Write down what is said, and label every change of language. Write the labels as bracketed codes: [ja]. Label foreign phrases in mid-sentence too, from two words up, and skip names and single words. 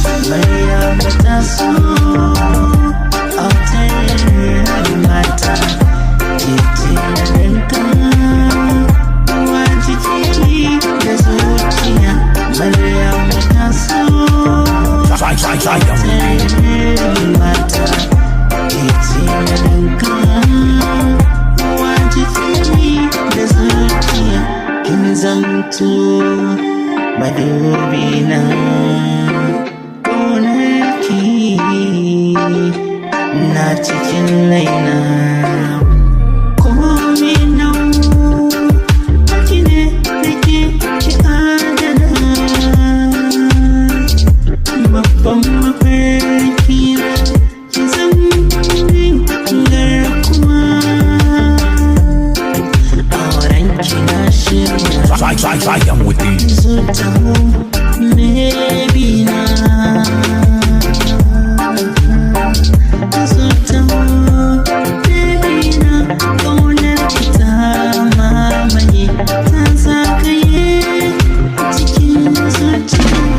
[ha] Maryam ta so, autar mata, ke ce na danka, kowa jiki da zuciya. Maryam ta so, [en] Try, try, try, I'm within. [ha] autar mata, ke ce na danka, kowa jiki da zuciya. Kin zamto madubi na, ƙaunarki na cikin raina. Komai nau, ki ne da ke ki adana. Babban mafarki na, ki zama min garkuwa. Auren ki na shirya. [en] Try, try, try, I'm within. [ha] Zo taho, baby na. Zo taho, baby na. Ƙaunar ki ta mamaye, ta zagaye cikin zuciya.